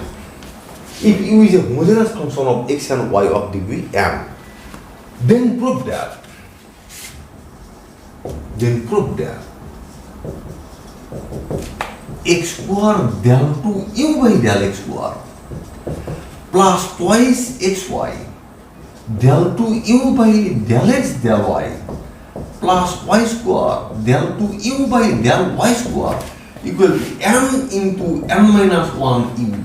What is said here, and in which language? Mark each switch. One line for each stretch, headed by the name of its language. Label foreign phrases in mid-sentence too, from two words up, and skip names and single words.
English: If u is a homogeneous function of x and y of degree n, then prove that x square del to u by del x square plus twice xy del to u by del x del y plus y square del to u by del y square equal to n into n minus 1 u.